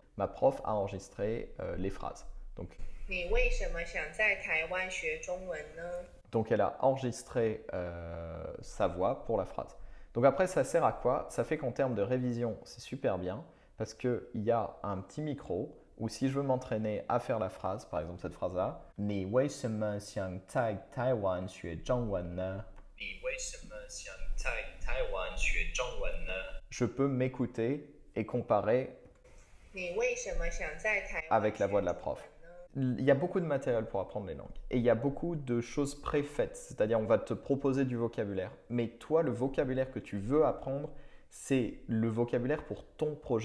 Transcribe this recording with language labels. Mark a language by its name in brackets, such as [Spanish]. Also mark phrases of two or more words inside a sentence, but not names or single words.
[French] Ma prof a enregistré les phrases. Donc elle a enregistré sa voix pour la phrase. Donc après, ça sert à quoi? Ça fait qu'en termes de révision, c'est super bien parce qu'il y a un petit micro où si je veux m'entraîner à faire la phrase, par exemple cette phrase-là, [Chinese] 你为什么想在台湾学中文呢？ [French] Je peux m'écouter et comparer avec la voix de la prof. Il y a beaucoup de matériel pour apprendre les langues et il y a beaucoup de choses préfaites, c'est-à-dire on va te proposer du vocabulaire, mais toi le vocabulaire que tu veux apprendre, c'est le vocabulaire pour ton projet.